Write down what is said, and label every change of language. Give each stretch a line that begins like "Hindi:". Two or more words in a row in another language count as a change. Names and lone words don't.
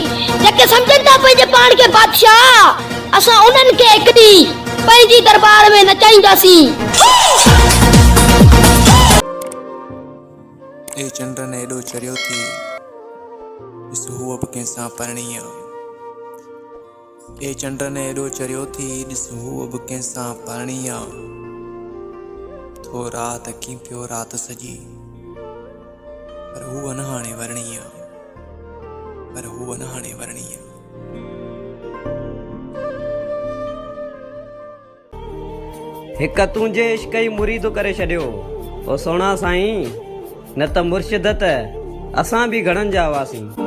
Sindhi: जेके सम्झनि था पंहिंजे पाण खे बादशाह, असां उन्हनि खे हिकु ॾींहुं पंहिंजी दरबार में नचाईंदासीं। ए चंद्रन एॾो चरियो थी, ॾिस हूअ बि कंहिंसां परणी आहे। ए चंड्र ने एॾो चरियो थी, ॾिस हूअ बि कंहिंसां परणी आहे। थो राति अखी पियो राति सॼी, पर हूअ न हाणे वरणी आहे, पर हूअ न हाणे वरणी आहे। हिक तुंहिंजे इश्क ई मुरीद करे छॾियो ओ सोना साईं, न त मुर्शिद त असां बि घणनि जा हुआसीं।